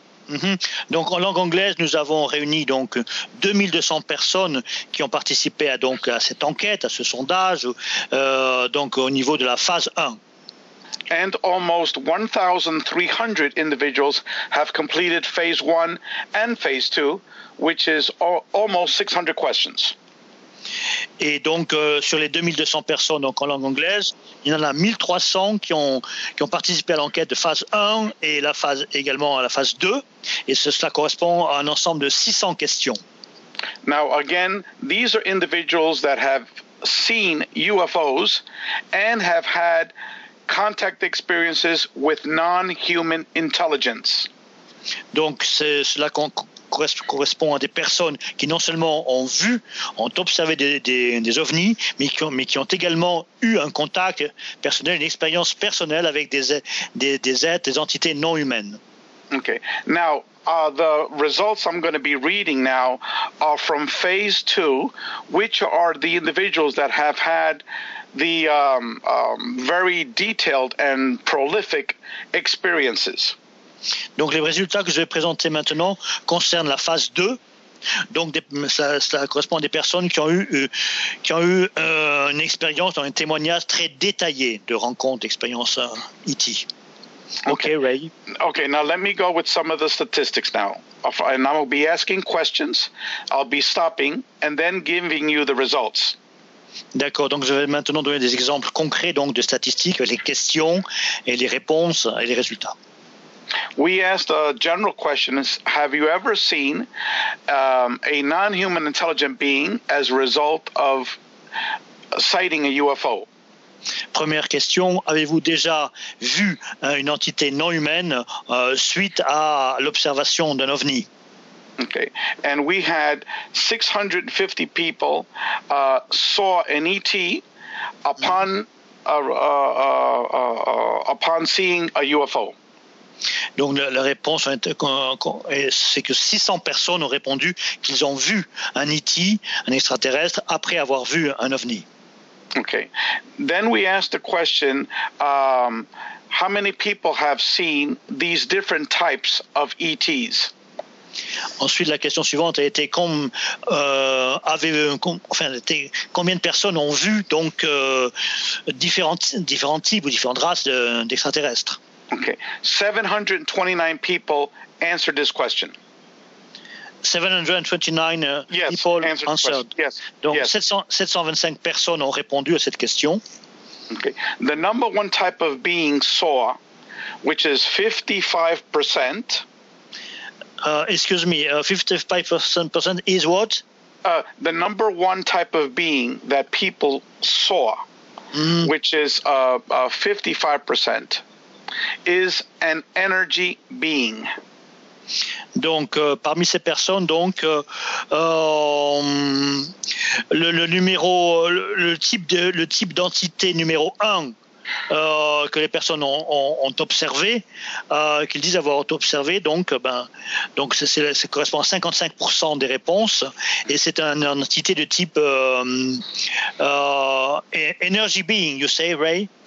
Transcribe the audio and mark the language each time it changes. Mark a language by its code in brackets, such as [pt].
[fr] Mm-hmm. Donc en langue anglaise, nous avons réuni donc 2200 personnes qui ont participé à cette enquête, à ce sondage, donc au niveau de la phase 1. [en] And almost 1,300 individuals have completed phase 1 and phase 2, which is almost 600 questions. [fr] Et donc sur les 2200 personnes donc en langue anglaise, il y en a 1300 qui ont participé à l'enquête de phase 1 et également à la phase 2, et cela correspond à un ensemble de 600 questions. [en] Now again, these are individuals that have seen UFOs and have had contact experiences with non-human intelligence. [fr] Donc c'est cela qu'on correspond à des personnes qui non seulement ont vu, ont observé des ovnis, mais qui ont également eu un contact personnel, une expérience personnelle avec des êtres, des entités non humaines. [en] Okay. Now, the results I'm going to be reading now are from phase 2, which are the individuals that have had the very detailed and prolific experiences. [fr] Donc les résultats que je vais présenter maintenant concernent la phase 2. Donc ça correspond à des personnes qui ont eu une expérience, un témoignage très détaillé de rencontres, d'expériences ET. [en] Okay, Ray. Okay, now let me go with some of the statistics now. And I will be asking questions, I'll be stopping, and then giving you the results. [fr] D'accord, donc je vais maintenant donner des exemples concrets donc, de statistiques, les questions et les réponses et les résultats. [en] We asked a general question: have you ever seen a non-human intelligent being as a result of sighting a UFO? [fr] Première question: avez-vous déjà vu une entité non humaine suite à l'observation d'un ovni? [en] Okay. And we had 650 people saw an ET upon seeing a UFO. [fr] Donc la réponse c'est que 600 personnes ont répondu qu'ils ont vu un ET, un extraterrestre, après avoir vu un ovni. [en] Okay. Then we asked the question, how many people have seen these different types of ETs? [fr] Ensuite, la question suivante a été combien de personnes ont vu donc différents types ou différentes races d'extraterrestres. [en] Okay, 729 people answered this question. 729 people answered. Yes. [fr] Donc [en] yes. [fr] 725 personnes ont répondu à cette question. [en] Okay. The number one type of being saw, which is 55%. Excuse me, 55% is what? The number one type of being that people saw, which is 55%, is an energy being. [fr] Donc, parmi ces personnes, donc, le type d'entité numéro un que les personnes ont observé, qu'ils disent avoir observé, donc ça correspond à 55% des réponses, et c'est une entité de type energy being, [en] you say, Ray?